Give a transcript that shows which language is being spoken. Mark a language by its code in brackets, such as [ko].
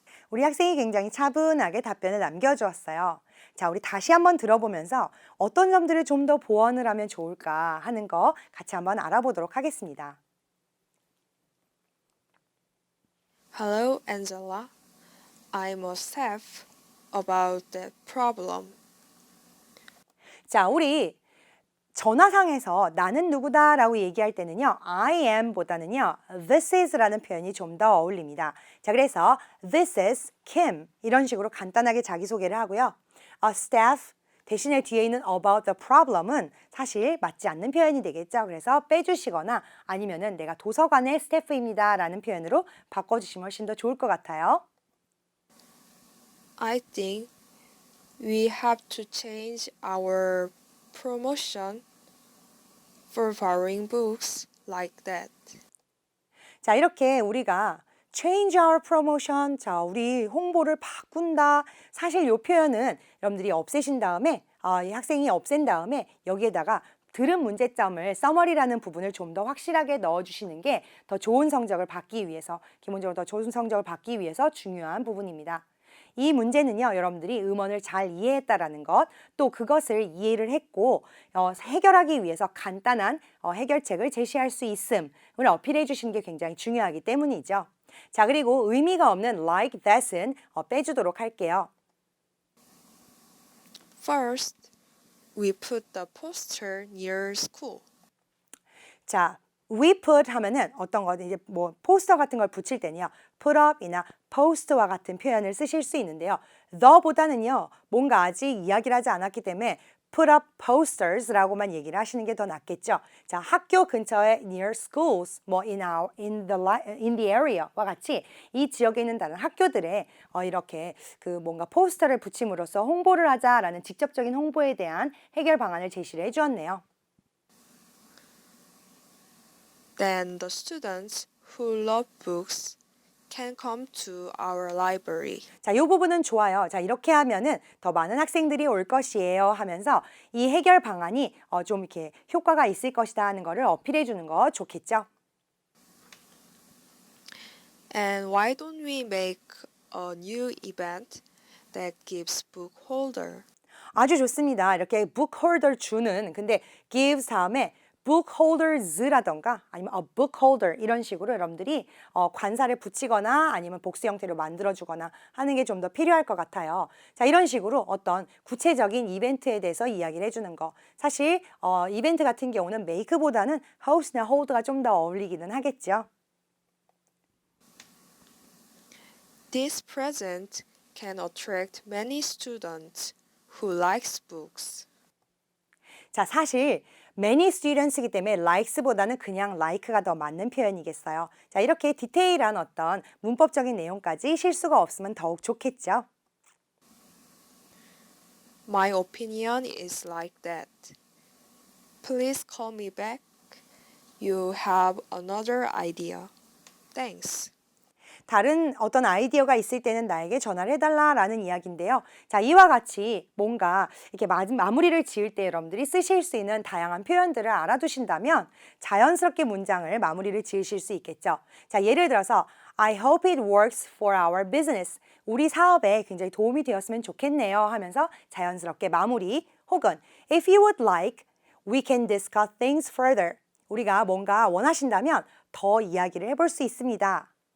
[ko] 우리 학생이 굉장히 차분하게 답변을 남겨주었어요. 자, 우리 다시 한번 들어보면서 어떤 점들을 좀 더 보완을 하면 좋을까 하는 거 같이 한번 알아보도록 하겠습니다. [en] Hello, Angela. I must have about that problem. [ko] 자, 우리 전화상에서 나는 누구다 라고 얘기할 때는요, I am 보다는요, [en] this is [ko] 라는 표현이 좀 더 어울립니다. 자, 그래서 [en] this is Kim [ko] 이런 식으로 간단하게 자기소개를 하고요. Staff 대신에 뒤에 있는 [en] about the problem [ko] 은 사실 맞지 않는 표현이 되겠죠. 그래서 빼주시거나 아니면은 내가 도서관의 스태프입니다 라는 표현으로 바꿔주시면 훨씬 더 좋을 것 같아요. [en] I think we have to change our promotion for borrowing books like that. [ko] 자, 이렇게 우리가 [en] change our promotion, [ko] 자, 우리 홍보를 바꾼다. 사실 이 표현은 여러분들이 없애신 다음에, 이 학생이 없앤 다음에 여기에다가 들은 문제점을 summary라는 부분을 좀 더 확실하게 넣어주시는 게 더 좋은 성적을 받기 위해서, 기본적으로 더 좋은 성적을 받기 위해서 중요한 부분입니다. 이 문제는요, 여러분들이 음원을 잘 이해했다라는 것, 또 그것을 이해를 했고 해결하기 위해서 간단한 해결책을 제시할 수 있음을 어필해 주시는 게 굉장히 중요하기 때문이죠. 자, 그리고 의미가 없는 [en] like that [ko] 은 빼주도록 할게요. [en] First, we put the poster near school. [ko] 자, [en] we put [ko] 하면은 어떤 거 이제 뭐 포스터 같은 걸 붙일 때는요, [en] put up [ko] 이나 post와 같은 표현을 쓰실 수 있는데요. the보다는요, 뭔가 아직 이야기를 하지 않았기 때문에 [en] put up posters [ko] 라고만 얘기를 하시는 게 더 낫겠죠. 자, 학교 근처에 [en] near schools, [ko] 뭐 [en] in the area [ko] 와 같이 이 지역에 있는 다른 학교들에 이렇게 그 뭔가 포스터를 붙임으로써 홍보를 하자라는 직접적인 홍보에 대한 해결 방안을 제시를 해주었네요. [en] Then the students who love books can come to our library. [ko] 자, 이 부분은 좋아요. 자, 이렇게 하면은 더 많은 학생들이 올 것이에요 하면서 이 해결 방안이 좀 이렇게 효과가 있을 것이다 하는 거를 어필해 주는 거 좋겠죠? [en] And why don't we make a new event that gives book holder. [ko] 아주 좋습니다. 이렇게 book holder 주는, 근데 gives 다음에 [en] book holders [ko] 라던가 아니면 [en] a book holder [ko] 이런 식으로 여러분들이 관사를 붙이거나 아니면 복수 형태로 만들어주거나 하는 게 좀 더 필요할 것 같아요. 자, 이런 식으로 어떤 구체적인 이벤트에 대해서 이야기를 해주는 거. 사실 이벤트 같은 경우는 make보다는 host나 hold가 좀 더 어울리기는 하겠죠. [en] This present can attract many students who likes books. [ko] 자, 사실 [en] many students [ko] 이기 때문에 likes보다는 그냥 like가 더 맞는 표현이겠어요. 자, 이렇게 디테일한 어떤 문법적인 내용까지 실수가 없으면 더욱 좋겠죠. [en] My opinion is like that. Please call me back. You have another idea. Thanks. [ko] 다른 어떤 아이디어가 있을 때는 나에게 전화를 해달라라는 이야기인데요. 자, 이와 같이 뭔가 이렇게 마무리를 지을 때 여러분들이 쓰실 수 있는 다양한 표현들을 알아두신다면 자연스럽게 문장을 마무리를 지으실 수 있겠죠. 자, 예를 들어서 [en] I hope it works for our business. [ko] 우리 사업에 굉장히 도움이 되었으면 좋겠네요 하면서 자연스럽게 마무리, 혹은 [en] If you would like, we can discuss things further. [ko] 우리가 뭔가 원하신다면 더 이야기를 해볼 수 있습니다.